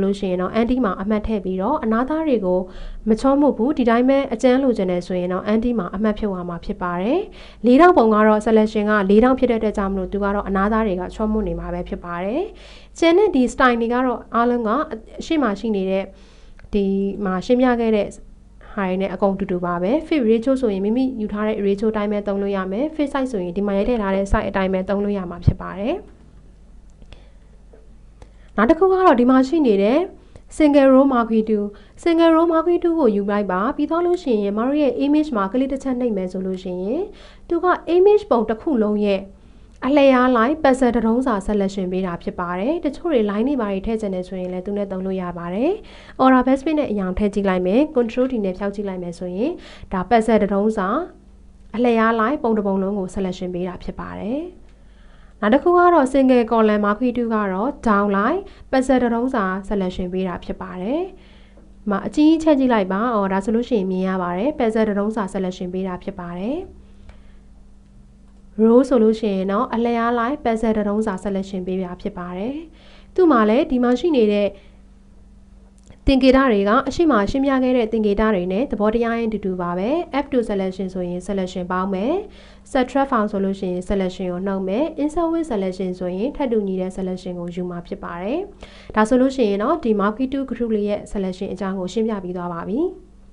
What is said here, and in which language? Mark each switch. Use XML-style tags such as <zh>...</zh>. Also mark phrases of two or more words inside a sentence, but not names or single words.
<my>လို့ရှိရင်တော့ anti မှာအမှတ်ထည့်ပြီးတော့အနာသားတွေကိုမချောမွေ့ဘူးဒီတိုင်းပဲအကျန်းလိုချင်နေဆိုရင်တော့ anti မှာအမှတ်ဖြုတ်ရမှာဖြစ်ပါတယ်။၄တောင်ပုံကတော့ selection က၄တောင်ဖြစ်တဲ့အတွက်ကြောင့်မလို့သူကတော့အနာသားတွေကချောမွေ့နေမှာပဲဖြစ်ပါတယ်။ကျန်တဲ့ဒီ style တွေကတော့အားလုံးကအရှိမှရှိနေတဲ့ဒီမှာရှင်းပြခဲ့တဲ့ဟာရင်းနဲ့အကုန်တူတူပါပဲ</my> <en>fit ratio</en> <my>ဆိုရင်မိမိယူထားတဲ့ ratio အတိုင်းပဲသုံးလို့ရမယ်</my> <en>fit size</en> <my>ဆိုရင်ဒီမှာရိုက်ထည့်ထားတဲ့ size အတိုင်းပဲသုံးလို့ရမှာဖြစ်ပါတယ် နောက်တစ်ခုကတော့ဒီမှာရှိနေတဲ့</my> <en>single row marquee 2 single row marquee 2</en> <my>ကိုယူလိုက်ပါပြီးတော့လို့ရှိရင်မတို့ရဲ့ image မှာကလစ်တစ်ချက်နှိပ်မယ်ဆိုလို့ရှိရင် သူက image ပုံတစ်ခုလုံးရဲ့အလျားလိုက် puzzle တုံးစာ selection ပေးတာဖြစ်ပါတယ်တချို့တွေ line တွေပါ ထည့်ချင်တယ်ဆိုရင်လည်းသူနဲ့သုံးလို့ရပါတယ်</my> <en>aura best page</en> <my>နဲ့အရောင်ထည့်ကြည့်လိုက်မယ်</my> <en>control D</en> <my>နဲ့ဖြောက်ကြည့်လိုက်မယ်ဆိုရင်ဒါ puzzle တုံးစာအလျားလိုက်ပုံတစ်ပုံလုံးကို selection ပေးတာဖြစ်ပါတယ်နောက်တစ်ခုကတော့</my> <en>single column marquee 2</en> <my>ကတော့</my> <en>down line</en> <my>puzzle တုံးစာ selection ပေးတာဖြစ်ပါတယ်အကြီးချက်ကြည့်လိုက်ပါဒါဆိုလို့ရှိရင်မြင်ရပါတယ် puzzle တုံးစာ selection ပေးတာဖြစ်ပါတယ် row ဆိုလို့ရှိရင်တော့အလျားလိုက် puzzle တုံးစာ selection ပေးပြဖြစ်ပါတယ်။သူ့မှာလည်းဒီမှာရှိနေတဲ့သင်္ကေတတွေကအရှိမရှင်းပြခဲ့တဲ့သင်္ကေတတွေနဲ့သဘောတရားရင်းတူတူပါပဲ။</my> <en>F2 selection</en> <my>ဆိုရင် selection ပေါင်းမယ်။</my> <en>subtract found</en> <my>ဆိုလို့ရှိရင် selection ကိုနှုတ်မယ်။</my> <en>insert with selection</en> <my>ဆိုရင်ထပ်တူညီတဲ့ selection ကိုယူမှာဖြစ်ပါတယ်။ဒါဆိုလို့ရှိရင်တော့ဒီ</my> <en>marquee 2 group</en> <my>လေးရဲ့ selection အကြောင်းကိုရှင်းပြပြီးသွားပါပြီ။</my>